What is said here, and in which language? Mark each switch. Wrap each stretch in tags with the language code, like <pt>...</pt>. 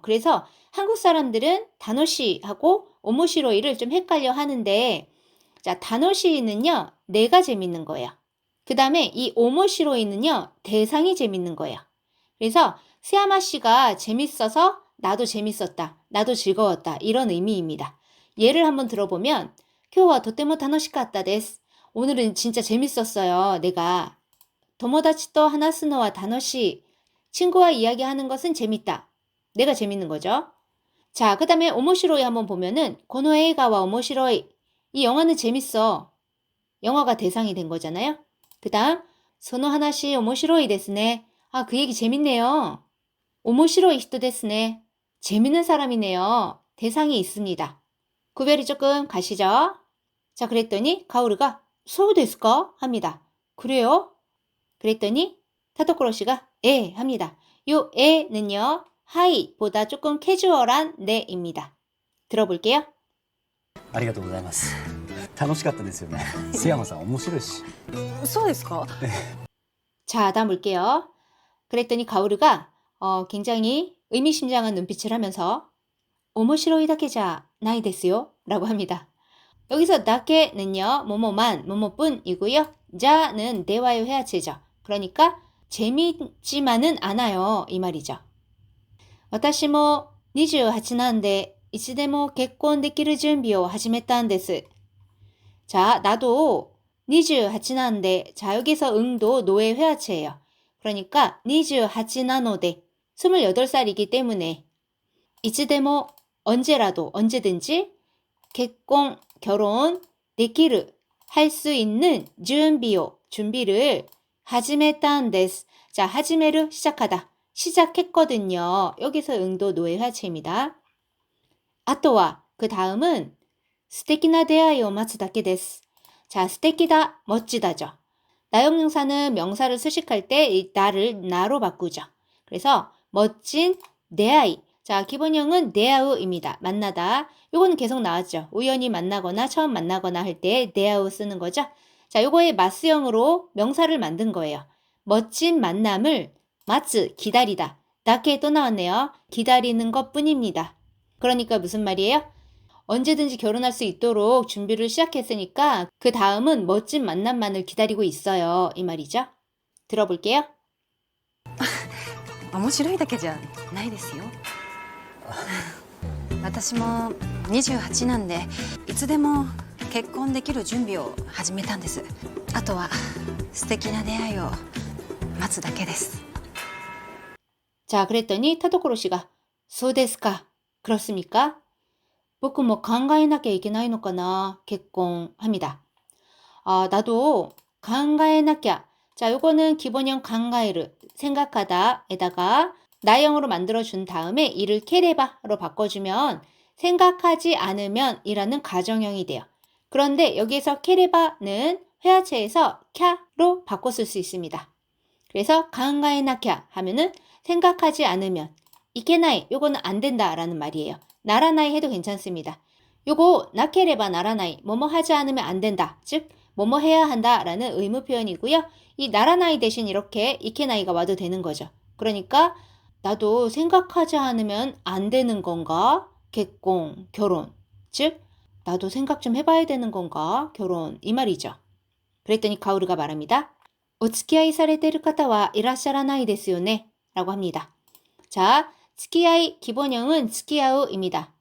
<ko>그래서 한국 사람들은 다노시하고 오모시로이를 좀 헷갈려 하는데, 자, 다노시는요 내가 재밌는 거예요. 그 다음에 이 오모시로이는요 대상이 재밌는 거예요. 그래서 스야마 씨가 재밌어서 나도 재밌었다, 나도 즐거웠다 이런 의미입니다. 예를 한번 들어보면</ko> <ja>今日はとても楽しかったです.</ja> <ko>오늘은 진짜 재밌었어요. 내가.</ko> <ja>友達と話すのは楽しい.</ja> <ko>친구와 이야기하는 것은 재밌다. 내가 재밌는 거죠. 자, 그 다음에 오모시로이 한번 보면은</ko> <ja>この映画は面白い.</ja> <ko>이 영화는 재밌어. 영화가 대상이 된 거잖아요. 그 다음</ko> <ja>その話面白いですね.</ja> <ko>아, 그 얘기 재밌네요.</ko> <ja>面白い人ですね.</ja> <ko>재밌는 사람이네요. 대상이 있습니다. 구별이 조금 가시죠? 자, 그랬더니 가오르가</ko> <ja>そうですか?</ja> <ko>합니다. 그래요? 그랬더니 타도코로 씨가 에 합니다. 요 에는요 하이보다 조금 캐주얼한 네입니다. 들어볼게요.</ko> <ja>ありがとうございます。楽しかったですよね。須山さん面白いし。そうですか？</ja> <ko>자, 다음 볼게요. 그랬더니 가오르가 굉장히 의미심장한 눈빛을 하면서</ko> <ja>面白いだけじゃないですよ</ja> <ko>라고 합니다. 여기서 다케는요, 뭐뭐만, 뭐뭐뿐이고요. 자는 대화의 회화체죠. 그러니까 재미있지만은 않아요 이 말이죠.</ko> <ja>私も28なんでいつでも結婚できる準備を始めたんです.</ja> <ko>자, 나도 28 난데, 자, 여기서 응도 노의 회화체예요. 그러니까 28 나노데, 28살이기 때문에 いつでも, 언제라도, 언제든지 結婚, 결혼, できる, 할 수 있는 準備を, 준비를 始めたんです. 자, 하지메를 시작하다. 시작했거든요. 여기서 응도 노의 회화체입니다. あとは, 그 다음은</ko> <ja>素敵な出会いを待つだけです.</ja> <ko>자, 素敵だ, 멋지다죠. 나용명사는 명사를 수식할 때 이 나를 나로 바꾸죠. 그래서 멋진 대아이. 자, 기본형은 대아우입니다. 만나다. 요거는 계속 나왔죠. 우연히 만나거나 처음 만나거나 할 때 대아우 쓰는 거죠. 자, 요거의 마스형으로 명사를 만든 거예요. 멋진 만남을 마츠, 기다리다. 다케 또 나왔네요. 기다리는 것 뿐입니다. 그러니까 무슨 말이에요? 언제든지 결혼할 수 있도록 준비를 시작했으니까 그 다음은 멋진 만남만을 기다리고 있어요. 이 말이죠. 들어볼게요.</ko> <ja>面白いだけじゃないですよ。私も28なんでいつでも結婚できる準備を始めたんです。あとは素敵な出会いを待つだけです。</ja> <ko>자, 그랬더니 타도코로 씨가</ko> <ja>そうですか.</ja> <ko>그렇습니까?</ko> <ja>僕も考えなきゃいけないのかな?</ja> <ko>결혼합니다. 나도</ko> <ja>考えなきゃ.</ja> <ko>자, 요거는 기본형 강가에르, 생각하다에다가 나형으로 만들어준 다음에 이를 케레바로 바꿔주면 생각하지 않으면 이라는 가정형이 돼요. 그런데 여기에서 케레바는 회화체에서 캬로 바꿨을 수 있습니다. 그래서 강가에나캬 하면은 생각하지 않으면 이케나이, 요거는 안 된다라는 말이에요. 나라나이 해도 괜찮습니다. 요거 나케레바 나라나이, 뭐뭐 하지 않으면 안 된다. 즉 뭐뭐 해야 한다라는 의무 표현이고요. 이 나라나이 대신 이렇게 이케나이가 와도 되는 거죠. 그러니까 나도 생각하지 않으면 안 되는 건가? 결혼, 결혼. 즉 나도 생각 좀 해봐야 되는 건가? 결혼. 이 말이죠. 그랬더니 가오르가 말합니다.</ko> <ja>お付き合いされている方はいらっしゃらないですよね?</ja> <ko>라고 합니다. 자, 付き合い, 기본형은 付き合う입니다.</ko>